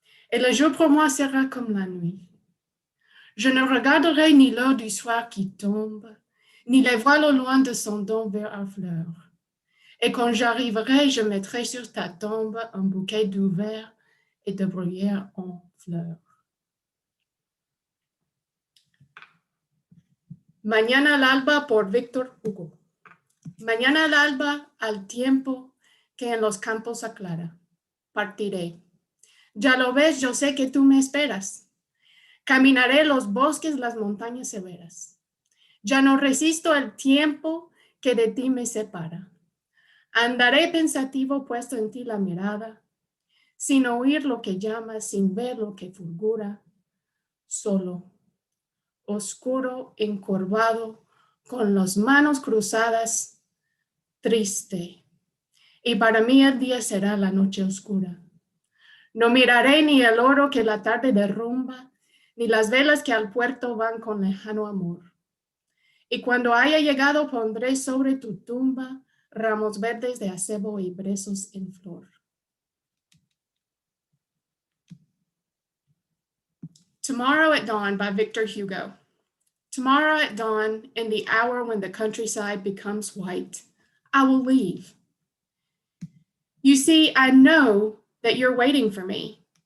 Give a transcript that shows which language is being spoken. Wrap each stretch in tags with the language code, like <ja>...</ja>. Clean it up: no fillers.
<fr>Et le jour pour moi sera comme la nuit. Je ne regarderai ni l'heure du soir qui tombe, ni les voiles au loin descendant vers la fleur. Et quand j'arriverai, je mettrai sur ta tombe un bouquet d'ouvert et de bruyère en fleurs.</fr> <es>Mañana al alba por Victor Hugo. Mañana al alba, al tiempo que en los campos aclara, partiré. Ya lo ves, yo sé que tú me esperas. Caminaré los bosques, las montañas severas. Ya no resisto el tiempo que de ti me separa. Andaré pensativo puesto en ti la mirada, sin oír lo que llama, sin ver lo que fulgura, solo, oscuro, encorvado, con las manos cruzadas, triste, y para mí el día será la noche oscura. No miraré ni el oro que la tarde derrumba, ni las velas que al puerto van con lejano amor. Y cuando haya llegado pondré sobre tu tumba ramos verdes de acebo y brezos en flor.</es> <en>Tomorrow at Dawn by Victor Hugo. Tomorrow at dawn, in the hour when the countryside becomes white, I will leave. You see, I know that you're waiting for me.</en>